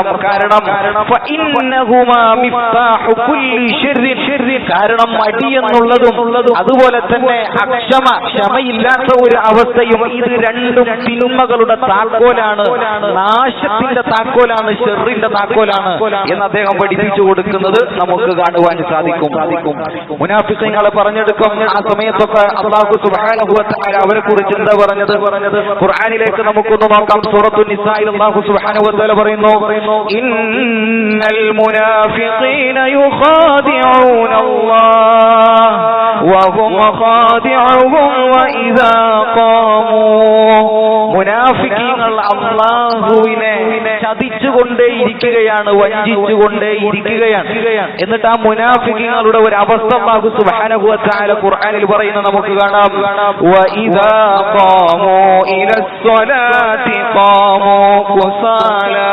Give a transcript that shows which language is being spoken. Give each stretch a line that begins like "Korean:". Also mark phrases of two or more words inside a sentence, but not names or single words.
Malayalam: കാരണം
Arabic: فإنهما مفتاح كل شر,
Malayalam: കാരണം മടി എന്നുള്ളതും അതുപോലെ തന്നെ ക്ഷമയില്ലാത്ത ഒരു അവസ്ഥയും ഇത് രണ്ടും തിന്മകളുടെ താക്കോലാണ്, നാശത്തിന്റെ താക്കോലാണ്, ഷെറിന്റെ താക്കോലാണ് എന്ന് അദ്ദേഹം പഠിപ്പിച്ചു കൊടുക്കുന്നത് നമുക്ക് കാണുവാൻ സാധിക്കും. മുനാഫിഖീങ്ങളെ പറഞ്ഞെടുക്കും. ആ സമയത്തൊക്കെ അല്ലാഹു
Arabic: سبحانه وتعالى
Malayalam: അവരെ കുറിച്ച് എന്താ പറഞ്ഞത്? ഖുർആനിലേക്ക് നമുക്കൊന്ന് നോക്കാം. സൂറത്തുൻ നിസായിൽ അല്ലാഹു
Arabic: سبحانه وتعالى
Malayalam: പറയുന്നു,
Arabic: إن المنافقين الذين يخادعون الله وهم خادعهم وإذا قاموا
Malayalam: മുനാഫിക്കീങ്ങൾ അല്ലാഹുവിനെ ചതിച്ചുകൊണ്ടേയിരിക്കുകയാണ്, വഞ്ചിച്ചുകൊണ്ടേയിരിക്കുകയാണ്. എന്നിട്ട് ആ മുനാഫിക്കീങ്ങളുടെ ഒരു അവസ്ഥ അല്ലാഹു
Arabic: سبحانه وتعالى
Malayalam: ഖുർആനിൽ പറയുന്നത് നമുക്ക് കാണാം.
Arabic: وإذا قاموا إلى الصلاة قاموا كسالى.